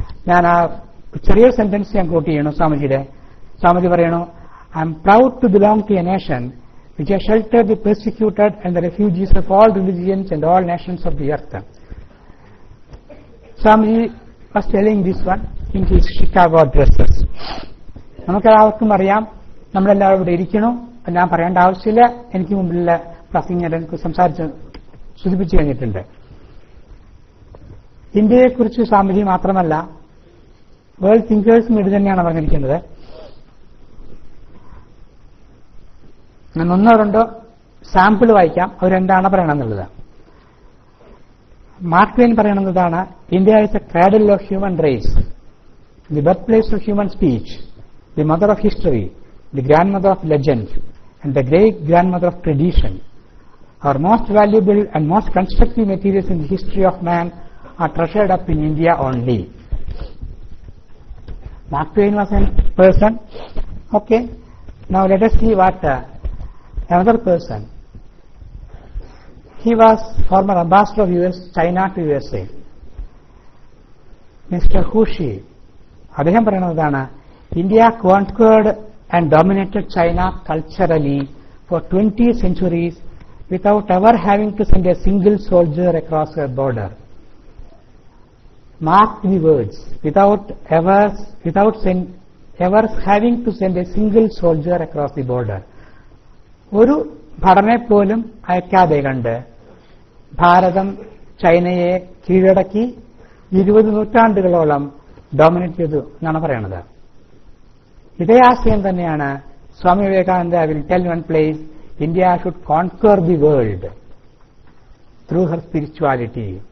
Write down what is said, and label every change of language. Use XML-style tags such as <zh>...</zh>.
<ml>ഞാൻ ആ ചെറിയൊരു സെന്റൻസ് ഞാൻ കോട്ട് ചെയ്യണു സ്വാമിജിയുടെ. സ്വാമിജി പറയണു,</ml> <en>I'm proud to belong to a nation which has sheltered the persecuted and the refugees of all religions and all nations of the earth. Swamiji was telling this one in his Chicago addresses.</en> <ml>നമുക്കെല്ലാവർക്കും അറിയാം, നമ്മളെല്ലാവരും ഇവിടെ ഇരിക്കണു, ഞാൻ പറയേണ്ട ആവശ്യമില്ല. എനിക്ക് മുമ്പിലുള്ള പ്രസംഗകൻ സംസാരിച്ച് സൂചിപ്പിച്ചു കഴിഞ്ഞിട്ടുണ്ട്. ഇന്ത്യയെക്കുറിച്ച് സ്വാമിജി മാത്രമല്ല, വേൾഡ് തിങ്കേഴ്സും ഇത് തന്നെയാണ് പറഞ്ഞിരിക്കുന്നത്. ഞാൻ ഒന്നോ രണ്ടോ സാമ്പിൾ വായിക്കാം, അവരെന്താണ് പറയണമെന്നുള്ളത്. മാർക്ക് ട്വെയിൻ പറയുന്നതാണ്,</ml> <en>India is a cradle of human race, the birthplace of human speech, the mother of history, the grandmother of legend, and the great grandmother of tradition. Our most valuable and most constructive materials in the history of man are treasured up in India only. Mark Twain was a person. Okay, now let us see what another person. He was former ambassador of China to USA. Mr. Hushi.</en> <ml>അദ്ദേഹം പറയുന്നതാണ്,</ml> <en>India conquered and dominated China culturally for 20 centuries without ever having to send a single soldier across her border. Mark the words, without ever having to send a single soldier across the border.</en> <ml>ഒരു ഭടനെ പോലും അയക്കാതെ കണ്ട് ഭാരതം ചൈനയെ കീഴടക്കി 20 നൂറ്റാണ്ടുകളോളം dominate ചെയ്തു എന്നാണ് പറയുന്നത്. ഇതേ ആശയം തന്നെയാണ്</ml> <en>Swami Vivekananda will tell one place, India should conquer the world through her spirituality.</en>